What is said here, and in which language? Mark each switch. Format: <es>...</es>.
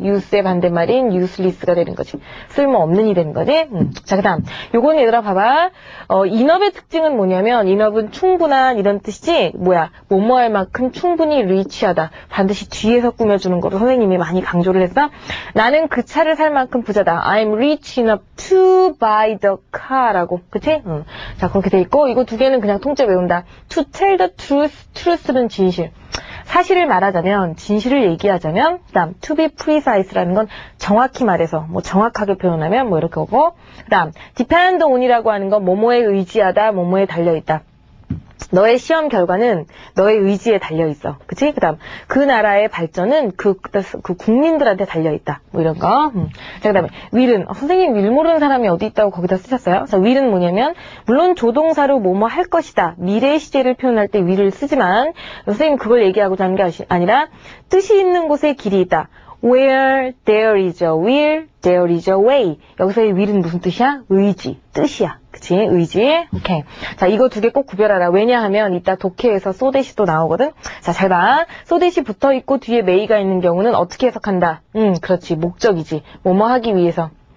<ko>use의 반대말인 useless가 되는 거지. 쓸모없는이 되는 거지. 자, 그 다음 요거는 얘들아 봐봐. inof의 특징은 뭐냐면 inof은 충분한 이런 뜻이지 뭐야? 뭐뭐 할 만큼 충분히 리치하다. 반드시 뒤에서 꾸며주는 거로 선생님이 많이 강조를 했어. 나는 그 차를 살 만큼 부자다.</ko> <en>I'm rich enough to buy the car라고.</en> <ko>그치? 자, 그렇게 돼 있고 이거 2개는 그냥 통째 외운다. To tell the truth. truth는 진실. 사실을 말하자면, 진실을 얘기하자면, 그 다음, to be precise라는 건 정확히 말해서, 뭐 정확하게 표현하면 뭐 이렇게 오고, 그 다음, depend on이라고 하는 건 뭐뭐에 의지하다, 뭐뭐에 달려있다. 너의 시험 결과는 너의 의지에 달려있어. 그치? 그 다음, 그 나라의 발전은 그 국민들한테 달려있다. 뭐 이런 거. 자, 그 다음에, will은, 선생님 will 모르는 사람이 어디 있다고 거기다 쓰셨어요? 자, will은 뭐냐면, 물론 조동사로 뭐뭐 할 것이다. 미래 시제를 표현할 때 will을 쓰지만, 선생님 그걸 얘기하고자 하는 게 아니라, 뜻이 있는 곳에 길이 있다.</ko> <en>Where there is a will, there is a way.</en> <ko>여기서의 will은 무슨 뜻이야? 의지, 뜻이야. 그치? 의지. 오케이. 자, 이거 두 개 꼭 구별하라. 왜냐하면 이따 독해에서 소대시도 나오거든? 자, 잘 봐. 소대시 붙어 있고 뒤에 메이가 있는 경우는 어떻게 해석한다? 그렇지. 목적이지. 뭐뭐 하기 위해서.</ko>